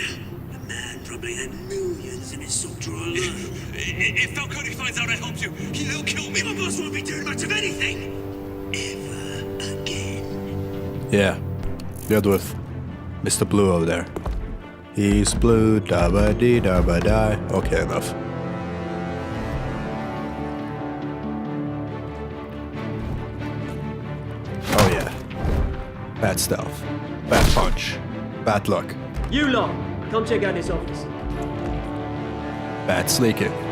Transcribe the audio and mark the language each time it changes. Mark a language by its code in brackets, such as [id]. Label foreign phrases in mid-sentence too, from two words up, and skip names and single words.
[en] The man probably had millions in his soul drawer alone. If Falcone finds out I helped you, he'll kill me. My boss won't be doing much of anything. Ever again. Yeah. Good with Mr. Blue over there. He's blue, da-ba-dee, da-ba-die. Okay, enough. Oh yeah. Bad stealth. Bad punch. Bad luck. You lot, come check out this office. Bad sneaking.